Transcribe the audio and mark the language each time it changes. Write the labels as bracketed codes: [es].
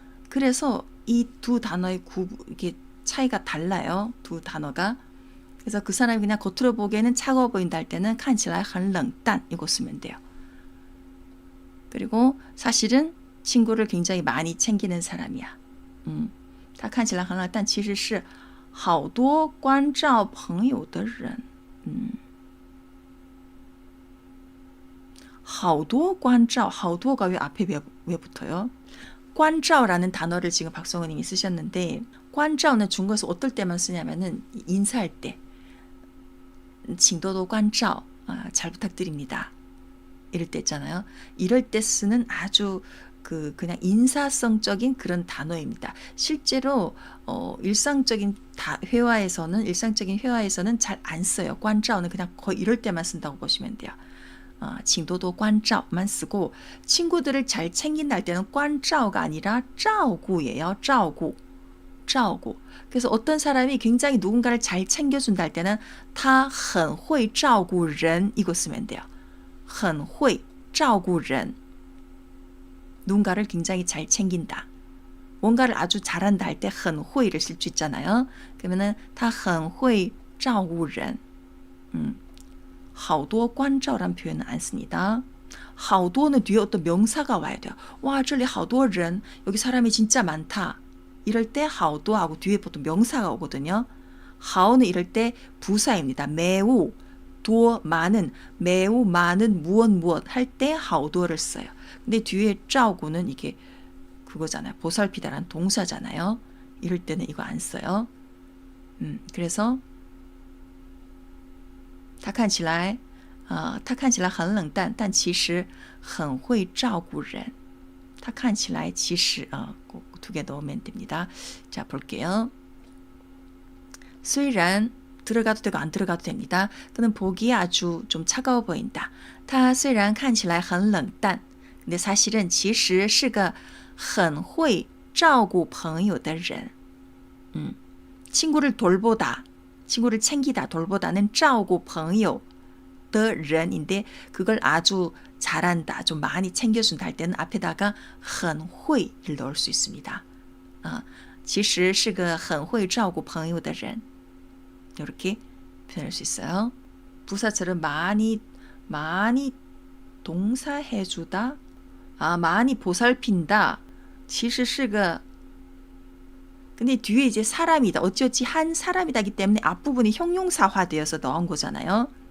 [ko] 그래서 이 두 단어의 이게 차이가 달라요. 두 단어가. 그래서 그 사람이 그냥 겉으로 보기에는 차가워 보인다 할 때는 [zh] 看起来很冷淡 [ko] 이거 쓰면 돼요. 그리고 사실은 친구를 굉장히 많이 챙기는 사람이야. [zh] 他看起来很冷淡其实是好多关照朋友的人。好多关照 [ko] 好多가 왜 앞에 왜 붙어요? 关照라는 단어를 지금 박성은 님이 쓰셨는데 关照는 중국에서 어떨 때만 쓰냐면은 인사할 때 [zh] 请多多关照 [ko] 잘 부탁드립니다. 이럴 때 있잖아요. 이럴 때 쓰는 아주 그냥 인사성적인 그런 단어입니다. 실제로 일상적인 회화에서는 잘 안 써요. 关照는 그냥 거의 이럴 때만 쓴다고 보시면 돼요. [zh] 请多多关照 [ko] 만 쓰고 친구들을 잘 챙긴다 할 때는 关照가 아니라 照顾예요. 照顾 [zh] 照顾. [ko] 그래서 어떤 사람이 굉장히 누군가를 잘 챙겨준다 할 때는 [zh] 他很会照顾人 [ko] 이거 쓰면 돼요. [zh] 很会照顾人. [ko] 누군가를 굉장히 잘 챙긴다. 뭔가를 아주 잘한다 할 때 很会를 쓸 수 있잖아요. 그러면은 [zh] 他很会照顾人. [ko] 好多关照란 표현은 안 씁니다. 好多는 뒤에 어떤 명사가 와야 돼요. 와, [zh] 这里好多人, [ko] 여기 사람이 진짜 많다. 이럴 때 好多 하고 뒤에 보통 명사가 오거든요. 好는 이럴 때 부사입니다. 매우, 많은, 매우 많은 무엇 할 때 好多를 써요. 근데 뒤에 照顾는 이게 그거잖아요. 보살피다란 동사잖아요. 이럴 때는 이거 안 써요. [zh] 그래서 他看起来很冷淡，但其实很会照顾人。他看起来其实 [ko] 꼭 두 개 넣으면 됩니다. 자, 볼게요. 虽然 들어가도 되고 안 들어가도 됩니다. 그는 보기에 아주 좀 차가워 보인다. [zh] 他虽然看起来很冷淡, [ko] 근데 사실은 [zh] 其实是个很会照顾朋友的人. [ko] 친구를 돌보다, 친구를 챙기다, 돌보다는 [zh] 照顾朋友的人 [ko] 인데 그걸 아주 잘한다, 좀 많이 챙겨준다 할 때는 앞에다가 很会를 넣을 수 있습니다. [zh] 其实是个很会照顾朋友的人. [ko] 이렇게 표현할 수 있어요. 부사처럼 많이 동사해주다, 많이 보살핀다. [zh] 其实是个 [ko] 근데 뒤에 이제 사람이다, 어찌어찌 한 사람이다기 때문에 앞부분이 형용사화되어서 넣은 거잖아요.